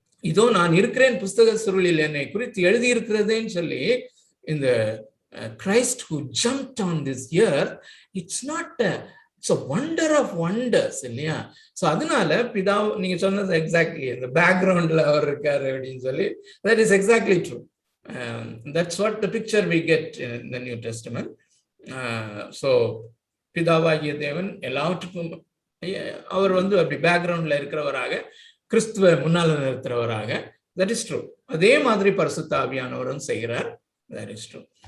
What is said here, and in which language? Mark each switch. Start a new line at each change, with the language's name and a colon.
Tamil: இதோ நான் இருக்கிறேன் புஸ்தக சுருளில் என்னை குறித்து எழுதியிருக்கிறதேன்னு சொல்லி, இந்த
English: Christ who jumped on this earth, it's a wonder of wonders
Tamil: இல்லையா? ஸோ அதனால பிதா நீங்க சொன்னது எக்ஸாக்ட்லி, இந்த பேக்ரவுண்ட்ல அவர் இருக்காரு அப்படின்னு சொல்லி,
English: that is exactly true. That's what the picture we get in the New Testament.
Tamil: So பிதாவாகிய தேவன் எல்லாவற்றுக்கும் அவர் வந்து அப்படி பேக்ரவுண்ட்ல இருக்கிறவராக, கிறிஸ்துவ முன்னால நிறுத்துறவராக,
English: That is true.
Tamil: அதே மாதிரி பரிசுத்த ஆவியானவரும் செய்கிறார்,
English: That is true.